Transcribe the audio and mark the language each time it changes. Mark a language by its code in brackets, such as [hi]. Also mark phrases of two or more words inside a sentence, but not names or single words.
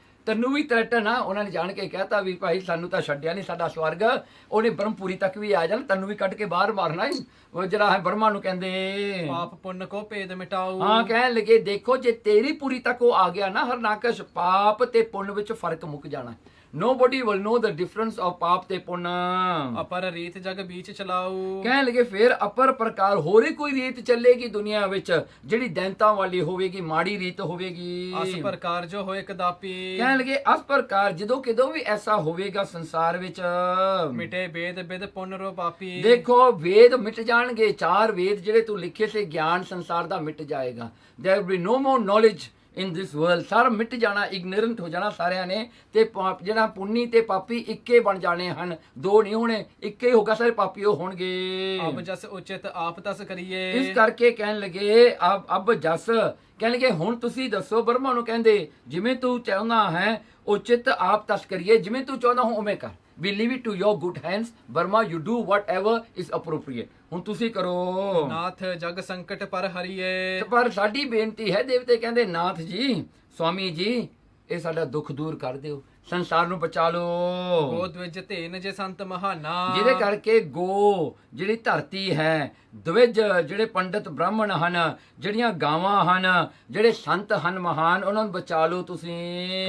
[pa] ਤੈਨੂੰ ਵੀ ਥ੍ਰੈਟਨ ਆ, ਉਹਨਾਂ ਨੇ ਜਾਣ ਕੇ ਕਹਿਤਾ ਵੀ ਭਾਈ ਸਾਨੂੰ ਤਾਂ ਛੱਡਿਆ ਨਹੀਂ ਸਾਡਾ ਸਵਰਗ, ਉਹਨੇ ਬ੍ਰਹਮਪੁਰੀ ਤੱਕ ਵੀ ਆ ਜਾਣ, ਤੈਨੂੰ ਵੀ ਕੱਢ ਕੇ ਬਾਹਰ ਮਾਰਨਾ ਹੀ। ਉਹ ਜਿਹੜਾ ਹੈ ਬ੍ਰਹਮਾ ਨੂੰ ਕਹਿੰਦੇ [bra] ਪਾਪ ਪੁੰਨ ਕੋ ਭੇਦ ਮਿਟਾਊ। [pa] ਹਾਂ, ਕਹਿਣ ਲੱਗੇ ਦੇਖੋ ਜੇ ਤੇਰੀ ਪੂਰੀ ਤੱਕ ਉਹ ਆ ਗਿਆ ਨਾ ਹਰਨਾਕਸ਼, ਪਾਪ ਤੇ ਪੁੰਨ ਵਿੱਚ ਫਰਕ ਮੁੱਕ ਜਾਣਾ। [en] Nobody will know the difference of [pa] ਪਾਪ ਤੇ ਪੁੰਨ। [bra] ਅਪਰ ਰੀਤ ਜਗ ਬੀਚ ਚਲਾਊ। [pa] ਕਹਿਣ ਲੱਗੇ ਫਿਰ ਅਪਰ ਪ੍ਰਕਾਰ ਹੋਰ ਹੀ ਕੋਈ ਰੀਤ ਚੱਲੇਗੀ ਦੁਨੀਆ ਵਿੱਚ ਜਿਹੜੀ ਦੈਂਤਾਂ ਵਾਲੀ ਹੋਵੇਗੀ, ਮਾੜੀ ਰੀਤ ਹੋਵੇਗੀ। [bra] ਅਸ ਪ੍ਰਕਾਰ ਜੋ ਹੋਏ ਕਦਾਪੀ। [pa] ਕਹਿਣ ਲੱਗੇ ਇਸ ਪ੍ਰਕਾਰ ਜਦੋਂ ਕਿਦੋਂ ਵੀ ਐਸਾ ਹੋਵੇਗਾ ਸੰਸਾਰ ਵਿੱਚ, [bra] ਮਿਟੇ ਵੇਦ ਬਿਦ ਪੁੰਨ ਰੋ ਪਾਪੀ। [pa] ਦੇਖੋ ਵੇਦ ਮਿਟ ਜਾਣਗੇ, 4 ਵੇਦ ਜਿਹੜੇ ਤੂੰ ਲਿਖੇ ਸੀ, ਗਿਆਨ ਸੰਸਾਰ ਦਾ ਮਿਟ ਜਾਏਗਾ। [en] there will be no more knowledge in this world। [pa] ਸਾਰਾ ਮਿਟ ਜਾਣਾ, ਇਗਨੋਰੈਂਟ ਹੋ ਜਾਣਾ ਸਾਰਿਆਂ ਨੇ, ਤੇ ਜਿਹੜਾ ਪੁੰਨੀ ਤੇ ਪਾਪੀ ਇੱਕੇ ਬਣ ਜਾਣੇ ਹਨ, 2 ਨਹੀਂ ਹੋਣੇ, ਇੱਕੇ ਹੋਗਾ, ਸਾਰੇ ਪਾਪੀ ਉਹ ਹੋਣਗੇ। [bra] ਅਬ ਜਸ ਉਚਿਤ ਆਪ ਤਸ ਕਰੀਏ। [pa] ਇਸ ਕਰਕੇ ਕਹਿਣ ਲੱਗੇ [bra] ਅਬ ਜਸ, [pa] ਕਹਿਣ ਲੱਗੇ ਹੁਣ ਤੁਸੀਂ ਦੱਸੋ, ਬ੍ਰਹਮਾ ਨੂੰ ਕਹਿੰਦੇ ਜਿਵੇਂ ਤੂੰ ਚਾਹੁੰਦਾ ਹੈ [bra] ਉਚਿਤ ਆਪ ਤਸ ਕਰੀਏ, [pa] ਜਿਵੇਂ ਤੂੰ ਚਾਹੁੰਦਾ ਹੋ ਉਵੇਂ ਕਰ। [en] We leave it to your good hands, Burma, you do whatever is appropriate। [pa] ਹੁਣ ਤੁਸੀਂ ਕਰੋ। [bra] ਨਾਥ ਜਗ ਸੰਕਟ ਪਰ ਹਰੀਏ। [pa] ਪਰ ਸਾਡੀ ਬੇਨਤੀ ਹੈ, ਦੇਵਤੇ ਕਹਿੰਦੇ ਨਾਥ ਜੀ, ਸਵਾਮੀ ਜੀ, ਇਹ ਸਾਡਾ ਦੁੱਖ ਦੂਰ ਕਰ ਦਿਓ, ਸੰਸਾਰ ਨੂੰ ਬਚਾ ਲਓ। [bra] ਗੋ ਦਵਿਜ ਧੇਨ ਜੇ ਸੰਤ ਮਹਾਨਾ। [pa] ਜਿਹਦੇ ਕਰਕੇ ਗੋ ਜਿਹੜੀ ਧਰਤੀ ਹੈ, ਦਵਿਜ ਜਿਹੜੇ ਪੰਡਤ ਬ੍ਰਾਹਮਣ ਹਨ, ਜਿਹੜੀਆਂ ਗਾਵਾਂ ਹਨ, ਜਿਹੜੇ ਸੰਤ ਹਨ ਮਹਾਨ, ਉਹਨਾਂ ਨੂੰ ਬਚਾ ਲਓ ਤੁਸੀਂ।